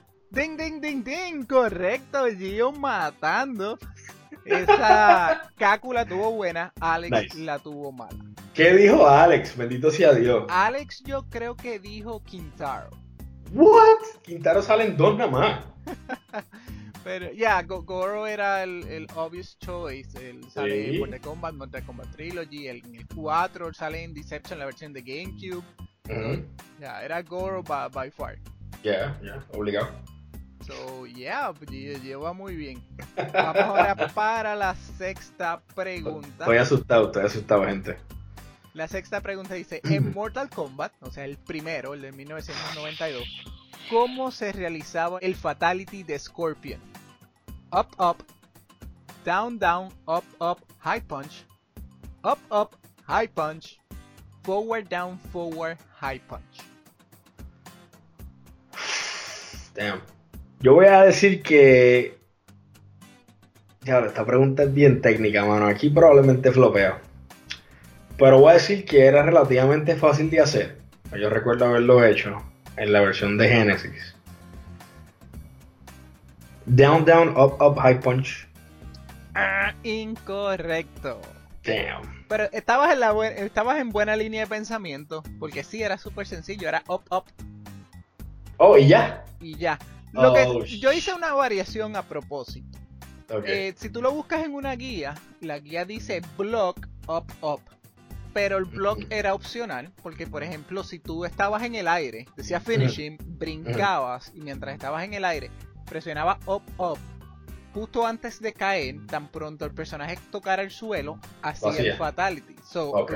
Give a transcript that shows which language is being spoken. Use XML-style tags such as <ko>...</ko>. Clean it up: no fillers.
<es>Ding ding ding ding, correcto, Gio matando. Esa Kakula tuvo buena, Alex nice. La tuvo mala. ¿Qué dijo Alex? Bendito sea Dios. Alex, yo creo que dijo Kintaro.</es> <en>What?</en> <es>Kintaro salen dos nada más. Pero ya, yeah, Goro era el</es> <en>obvious choice.</en> <es>Él sale sí. En Mortal Kombat, Mortal Kombat Trilogy, en el 4, sale en Deception, la versión de GameCube. Mm-hmm. Ya, yeah, era Goro</es> <en>by far.</en> <es>Yeah, obligado.</es> <en>So, yeah,</en> <es>lleva muy bien. Vamos ahora para la sexta pregunta. Estoy asustado, gente. La sexta pregunta dice: en Mortal Kombat, o sea, el primero, el de 1992, ¿cómo se realizaba el Fatality de Scorpion?</es> <en>Up, up, down, down, up, up, high punch, up, up, high punch, forward, down, forward, high punch.</en> <es>Damn. Yo voy a decir que... Ya, esta pregunta es bien técnica, mano. Aquí probablemente flopeo. Pero voy a decir que era relativamente fácil de hacer. Yo recuerdo haberlo hecho en la versión de Genesis.</es> <en>Down, down, up, up, high punch.</en> <es>Ah, incorrecto.</es> <en>Damn.</en> <es>Pero estabas en buena línea de pensamiento. Porque sí, era súper sencillo. Era up, up. Oh, ¿y ya? Y ya. Lo que yo hice una variación a propósito.</es> <en>Okay.</en> <es>Si tú lo buscas en una guía, la guía dice block up up, pero el block era opcional, porque por ejemplo, si tú estabas en el aire, decía finishing, brincabas y mientras estabas en el aire, presionaba up up justo antes de caer, tan pronto el personaje tocara el suelo, hacía el fatality.</es> <en>So, okay.</en>